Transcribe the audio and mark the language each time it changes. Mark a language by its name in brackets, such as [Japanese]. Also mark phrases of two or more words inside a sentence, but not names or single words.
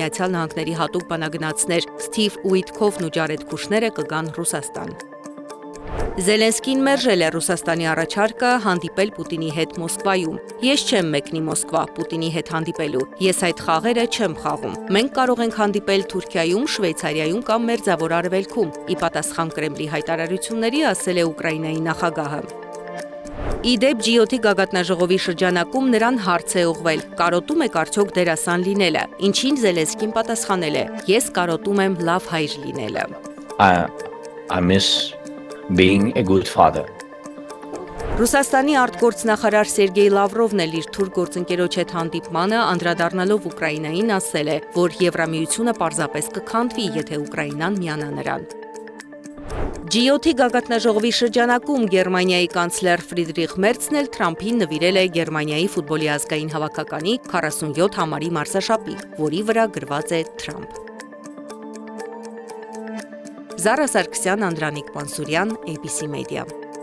[Armenian] Միացյալ Նահանգների հատուկ բանագնացներ Սթիվ Ուիտքոֆն ու Ջարեդ Քուշները կգան Ռուսաստան։ Զելենսկին մերժել է Ռուսաստանի առաջարկը հանդիպել Պուտինի հետ Մոսկվայում։ Ես չեմ մեկնի Մոսկվա Պուտինի հետ հանդիպելու։ Ես այդ խաղերը չեմ խաղում։ Մենք կարող ենք հանդիպել Թուրքիայում, Շվեյցարիայում կամ Մերձավոր Արևելքում, ի պատասխան Կրեմլի հայտարարությունների, ասել է Ուկրաինայի նախագահը։ Իդեպ G7-ի գագաթնաժողովի շրջանակում նրան հարց է ուղղվել. կարոտում եք արդյոք դերասան լինելը։ Ինչին Զելենսկին պատասխանել է. ես կարոտում եմ լավ հայր լինելը։ [English] I miss being a good father. [Armenian] Ռուսաստանի արտգործնախարար Սերգեյ Լավրովն էլ իր թուրք գործընկերոջ հետ հանդիպմանը անդրադառնալով Ուկրաինային ասել է, որ Եվրամիությունը պարզապես կքանդվի, եթե Ուկրաինան միանա նրան։ G7-ի գագաթնաժողովի շրջանակում Գերմանիայի կանցլեր Ֆրիդրիխ Մերցն էլ Թրամփին նվիրել է Գերմանիայի ֆուտբոլի ազգային հավաքականի 47 համարի մարզաշապիկ, որի վրա գրված է Թրամփ։ Զարա Սարգսյան, Անդրանիկ Պանսուրյան, ABC Media։